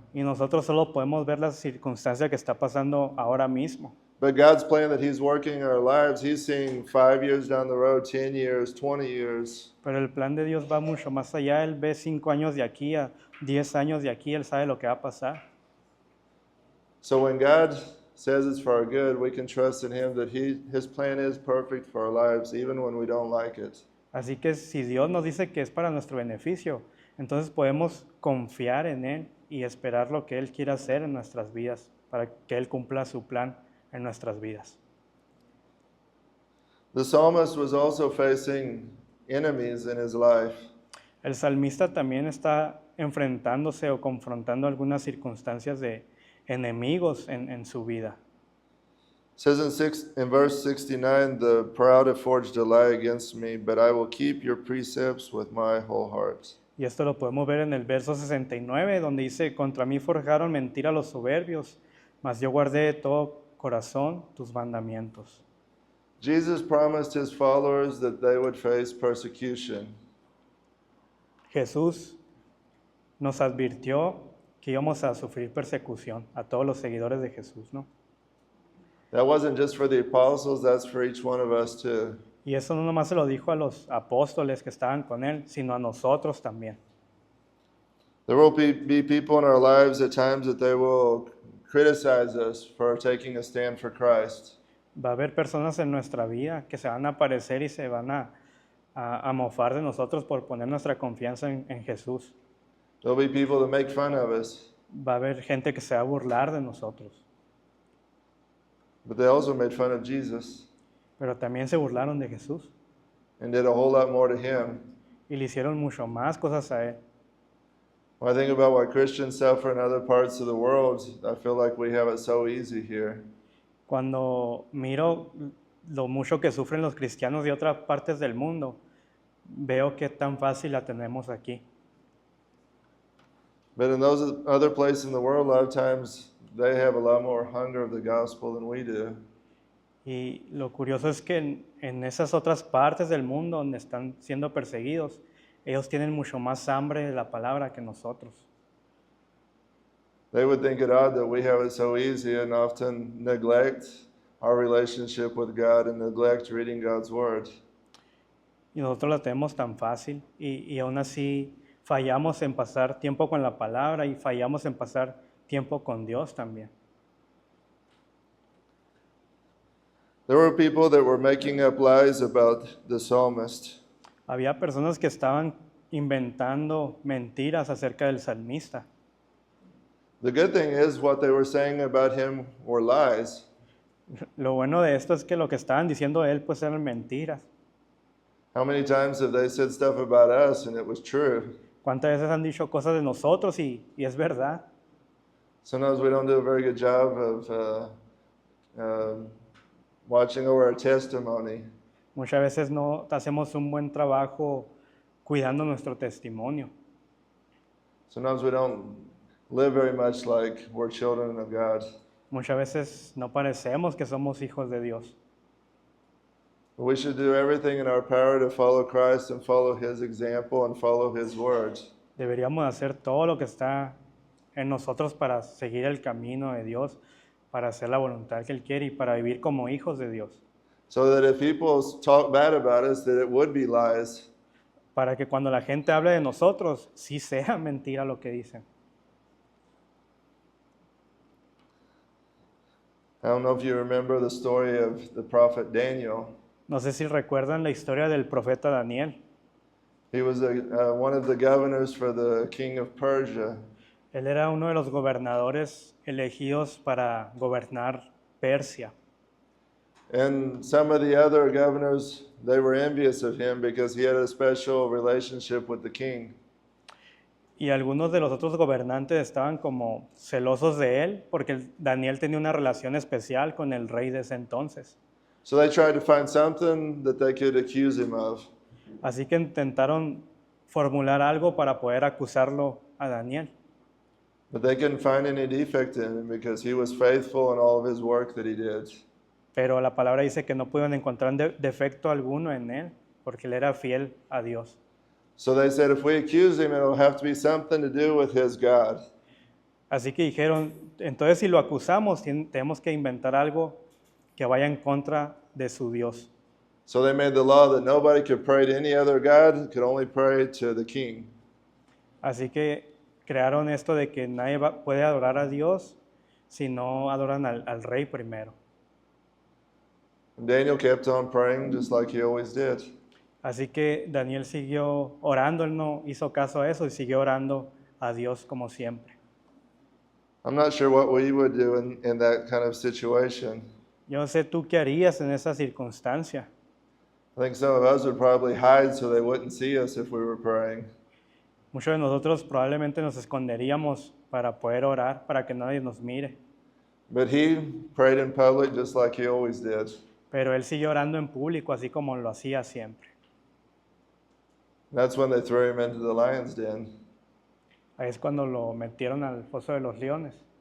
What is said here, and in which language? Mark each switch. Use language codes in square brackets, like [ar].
[es] Y nosotros solo podemos ver la circunstancia que está pasando ahora mismo. [en] But God's plan that He's working in our lives, He's seeing 5 years down the road, 10 years, 20 years. [es] Pero el plan de Dios va mucho más allá. Él ve 5 años de aquí a 10 años de aquí. Él sabe lo que va a pasar. [en] So when God says it's for our good, we can trust in Him that His plan is perfect for our lives, even when we don't like it. [es] Así que si Dios nos dice que es para nuestro beneficio, entonces podemos confiar en Él y esperar lo que Él quiera hacer en nuestras vidas, para que Él cumpla su plan en nuestras vidas. [en] The psalmist was also facing enemies in his life. [es] El salmista también está enfrentándose o confrontando algunas circunstancias de enemigos en su vida. [en] It says in verse 69, the proud have forged a lie against me, but I will keep your precepts with my whole heart. [es] Y esto lo podemos ver en el verso 69, donde dice, contra mí forjaron mentira los soberbios, mas yo guardé de todo corazón tus mandamientos. [en] Jesus promised His followers that they would face persecution. [es] Jesús nos advirtió que íbamos a sufrir persecución a todos los seguidores de Jesús, ¿no? [en] That wasn't just for the apostles, that's for each one of us too. [es] Y eso no nomás se lo dijo a los apóstoles que estaban con él, sino a nosotros también. [en] There will be people in our lives at times that they will criticize us for taking a stand for Christ. [es] Va a haber personas en nuestra vida que se van a aparecer y se van a mofar de nosotros por poner nuestra confianza en Jesús. [en] There'll be people that make fun of us, [es] Va a haber gente que se va a burlar de nosotros, [en] but they also made fun of Jesus [es] pero también se burlaron de Jesús [en] and did a whole lot more to Him. [es] y le hicieron mucho más cosas a él. [en] When I think about what Christians suffer in other parts of the world, I feel like we have it so easy here. [es] Cuando miro lo mucho que sufren los cristianos de otras partes del mundo, veo que tan fácil la tenemos aquí. [en] But in those other places in the world, a lot of times they have a lot more hunger of the gospel than we do. [es] Y lo curioso es que en esas otras partes del mundo donde están siendo perseguidos, ellos tienen mucho más hambre de la palabra que nosotros. [en] They would think it odd that we have it so easy and often neglect our relationship with God and neglect reading God's Word. [es] Y nosotros la tenemos tan fácil y aún así fallamos en pasar tiempo con la palabra y fallamos en pasar tiempo con Dios también. [en] There were people that were making up lies about the psalmist. [es] Había personas que estaban inventando mentiras acerca del salmista. [en] The good thing is what they were saying about him were lies. [es] Lo bueno de esto es que lo que estaban diciendo de él pues eran mentiras. [en] How many times have they said stuff about us and it was true? [es] ¿Cuántas veces han dicho cosas de nosotros y es verdad? [en] Sometimes we don't do a very good job of watching over our testimony. [es] Muchas veces no hacemos un buen trabajo cuidando nuestro testimonio. [en] Sometimes we don't live very much like we're children of God. [es] Muchas veces no parecemos que somos hijos de Dios. [en] We should do everything in our power to follow Christ and follow His example and follow His words. [es] Deberíamos hacer todo lo que está en nosotros para seguir el camino de Dios, para hacer la voluntad que Él quiere y para vivir como hijos de Dios. [en] So that if people talk bad about us, that it would be lies. [es] Para que cuando la gente hable de nosotros, sí sea mentira lo que dicen. [en] I don't know if you remember the story of the prophet Daniel. [es] No sé si recuerdan la historia del profeta Daniel. [en] He was one of the governors for the king of Persia. [es] Él era uno de los gobernadores elegidos para gobernar Persia. [en] And some of the other governors, they were envious of him because he had a special relationship with the king. [es] Y algunos de los otros gobernantes estaban como celosos de él porque Daniel tenía una relación especial con el rey de ese entonces. [en] So they tried to find something that they could accuse him of. [es] Así que intentaron formular algo para poder acusarlo a Daniel. [en] But they couldn't find any defect in him because he was faithful in all of his work that he did. [es] Pero la palabra dice que no pudieron encontrar defecto alguno en él porque él era fiel a Dios. [en] So they said, if we accuse him, it'll have to be something to do with his God. [es] Así que dijeron, entonces si lo acusamos, tenemos que inventar algo que vaya en contra de su Dios. [en] So they made the law that nobody could pray to any other god, could only pray to the king. [es] Así que crearon esto de que nadie puede adorar a Dios si no adoran al rey primero. [en] And Daniel kept on praying just like he always did. [es] Así que Daniel siguió orando, él no hizo caso a eso y siguió orando a Dios como siempre. [en] I'm not sure what we would do in that kind of situation. [es] Yo no sé tú qué harías en esa circunstancia. [en] I think some of us would probably hide so they wouldn't see us if we were praying. [es] Muchos de nosotros probablemente nos esconderíamos para poder orar, para que nadie nos mire. [en] But he prayed in public just like he always did. [es] Pero él siguió orando en público, así como lo hacía siempre. [en] That's when they threw him into the lion's den. [es] Ahí es cuando lo metieron al foso de los leones.